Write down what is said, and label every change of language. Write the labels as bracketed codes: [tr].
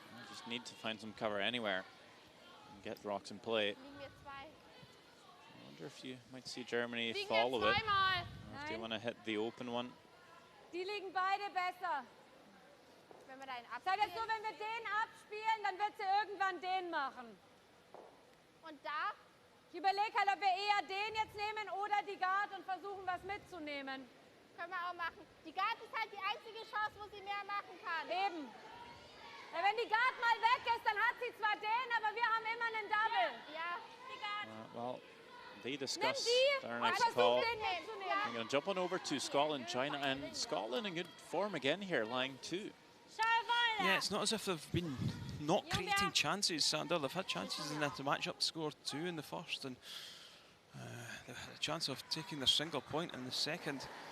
[en] Just need to find some cover anywhere and get rocks in play. I wonder if you might see Germany follow it. If they want to hit the open one. [de] Die liegen beide besser. Sei das so, wenn wir den abspielen, dann wird sie irgendwann den machen. Und da? Ich überlege halt, ob wir eher den jetzt nehmen oder die Guard und versuchen, was mitzunehmen. Können wir auch machen. Die Guard ist halt die einzige Chance, wo sie mehr machen kann. Eben. Wenn die Guard mal weg ist, dann hat sie zwar den, aber wir haben immer einen Double. Ja. [en] Well, they discuss their next call. I'm going to jump on over to Scotland, China, and Scotland in good form again here, lying 2. Yeah, it's not as if they've been not creating chances, Sander. They've had chances in that to match up the score 2 in the first, and they had a chance of taking their single point in the second.